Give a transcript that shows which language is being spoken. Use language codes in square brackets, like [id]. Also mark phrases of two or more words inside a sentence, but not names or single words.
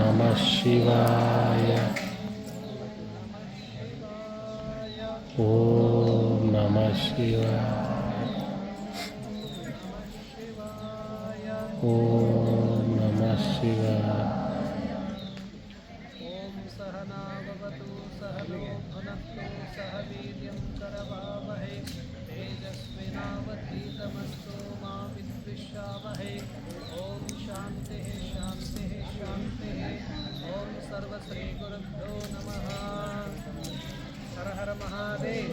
[sa] ಓಂ ನಮಃ ಶಿವಾಯ. ಓಂ ನಮಃ ಶಿವಾಯ. ಓಂ ನಮಃ ಶಿವಾಯ. ಓಂ ಸಹನಾವವತು ಸಹನೋ ಭುನಕ್ತು ಸಹ ವೀರ್ಯಂ ಕರವಾವಹೈ ತೇಜಸ್ವಿನಾವಧೀತಮಸ್ತು ಮಾ ವಿದ್ವಿಷಾವಹೈ. ಓಂ ಶಾಂತಿ ಶಾಂತಿ ಶಾಂತಿ. ಓಂ ಸರ್ವಶ್ರೀ ಗುರುಭ್ಯೋ ನಮಃ. ಹರ ಹರ ಮಹಾದೇವ್.